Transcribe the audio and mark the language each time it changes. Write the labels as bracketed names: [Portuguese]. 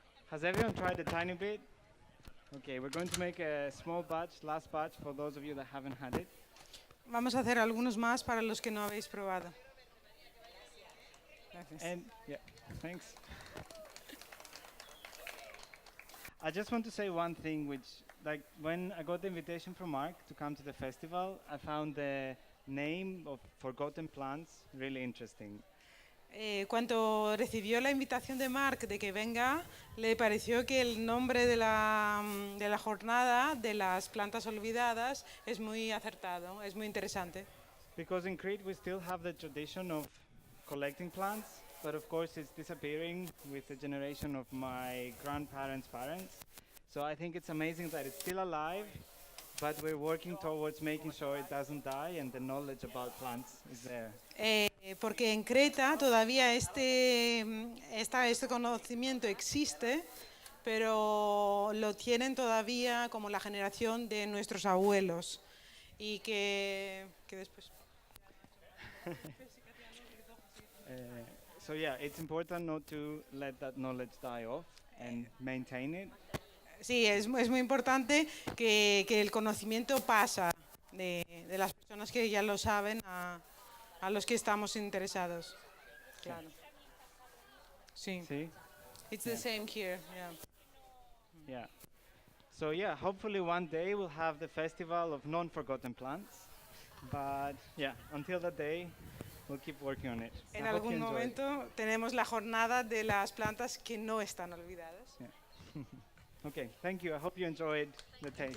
[English] Has everyone tried a tiny bit? Okay, we're going to make a small batch, last batch, for those of you that haven't had it. [Spanish] Vamos a hacer algunos más para los que no habéis probado. Gracias. [English] And, yeah, thanks. I just want to say one thing, which, like, when I got the invitation from Mark to come to the festival, I found the name of Forgotten Plants really interesting. [Spanish] Cuando recibió la invitación de Mark de que venga, le pareció que el nombre de la jornada de las plantas olvidadas es muy acertado, es muy interesante. [English] Because in Crete we still have the tradition of collecting plants, but of course it's disappearing with the generation of my grandparents' parents. So I think it's amazing that it's still alive, but we're working towards making sure it doesn't die and the knowledge about plants is there. [Spanish] Porque en Creta todavía este conocimiento existe, pero lo tienen todavía como la generación de nuestros abuelos. Y que después... [English] So yeah, it's important not to let that knowledge die off and maintain it. [Spanish] Sí, es muy importante que el conocimiento pasa de las personas que ya lo saben a los que estamos interesados. Claro. Sí. [English] See? It's the same here. Yeah. Yeah. So yeah, hopefully one day we'll have the festival of non-forgotten plants. But yeah, until that day, we'll keep working on it. [Spanish] En [English] I hope you [Spanish] algún [English] enjoy it. [Spanish] momento tenemos la jornada de las plantas que no están olvidadas. [English] Yeah. Okay, thank you. I hope you enjoyed the taste.